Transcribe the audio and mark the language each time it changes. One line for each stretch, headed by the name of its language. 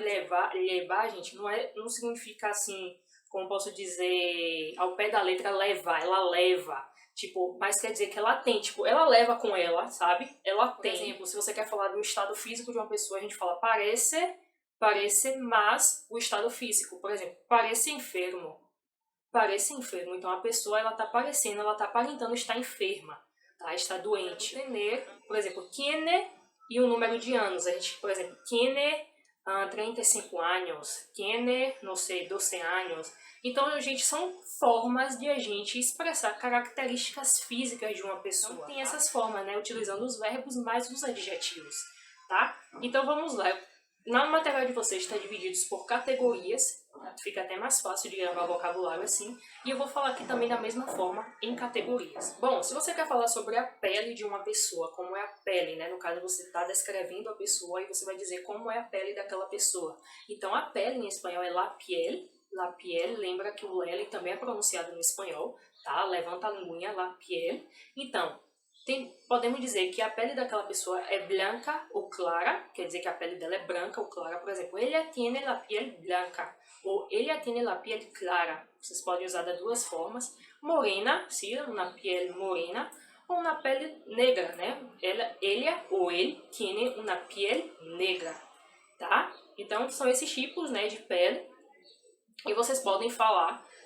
Portuguese: Esse levar, gente, não significa assim, como posso dizer, ao pé da letra levar, ela leva, tipo, mas quer dizer que ela tem, tipo, ela leva com ela, sabe? Ela tem. Por exemplo, se você quer falar do estado físico de uma pessoa, a gente fala parece, mas o estado físico, por exemplo, parece enfermo, então a pessoa, ela tá parecendo, ela tá aparentando estar enferma, tá? Está doente. Tener, por exemplo, tiene e o número de anos, a gente, por exemplo, tiene 35 anos, tiene, não sei, 12 anos. Então, gente, são formas de a gente expressar características físicas de uma pessoa. Então, tem essas formas, né? Utilizando os verbos mais os adjetivos, tá? Então, vamos lá. Na material de vocês está dividido por categorias, tá? Fica até mais fácil de gravar vocabulário assim. E eu vou falar aqui também da mesma forma em categorias. Bom, se você quer falar sobre a pele de uma pessoa, como é a pele, né? No caso, você está descrevendo a pessoa e você vai dizer como é a pele daquela pessoa. Então, a pele em espanhol é
Spanish: la piel. La piel,
Portuguese: lembra que o L também é pronunciado no espanhol, tá? Levanta a linguinha,
Spanish: la piel.
Portuguese: Então, podemos dizer que a pele daquela pessoa é branca ou clara, quer dizer que a pele dela é branca ou clara. Por exemplo,
Spanish: ella tiene la piel blanca ou ella tiene la piel clara.
Portuguese: Vocês podem usar das duas formas. Morena, sim, uma piel morena, ou uma pele negra, né? Ella ou ele tiene uma piel negra, tá? Então, são esses tipos, né, de pele. E vocês podem falar.